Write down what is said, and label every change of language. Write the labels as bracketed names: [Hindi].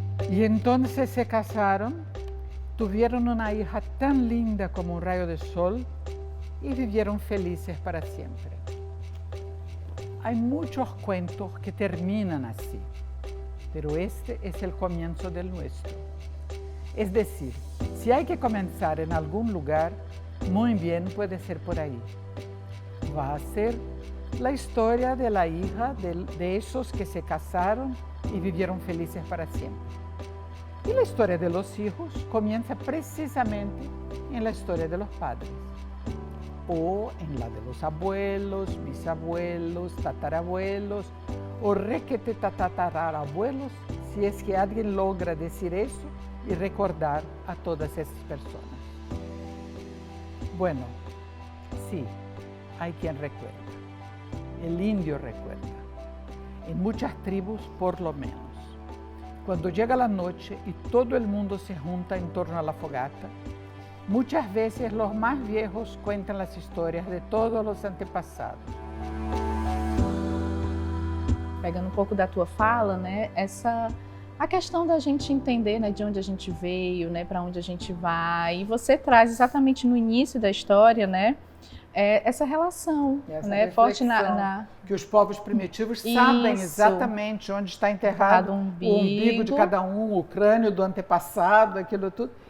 [Portuguese] E então se casaram, tiveram uma hija tão linda como um raio de sol e vivieron felizes para sempre. Há muitos cuentos que terminam assim. [Spanish] Pero este es el comienzo del nuestro. Es decir, si hay que comenzar en algún lugar, muy bien puede ser por ahí. Va a ser la historia de la hija de esos que se casaron y vivieron felices para siempre. Y la historia de los hijos comienza precisamente en la historia de los padres, o en la de los abuelos, bisabuelos, tatarabuelos, o requete tatarabuelos, si es que alguien logra decir eso y recordar a todas esas personas. Bueno, sí, hay quien recuerda. El indio recuerda. En muchas tribus, por lo menos. Cuando llega la noche y todo el mundo se junta en torno a la fogata, muchas veces los más viejos cuentan las historias de todos los antepasados. [Portuguese] Pegando um pouco da tua fala, né, a questão da gente entender, né, de onde a gente veio, né, para onde a gente vai. E você traz exatamente no início da história, né, essa relação, né, forte que os povos primitivos sabem exatamente onde está enterrado o umbigo de cada um, o crânio do antepassado, aquilo tudo.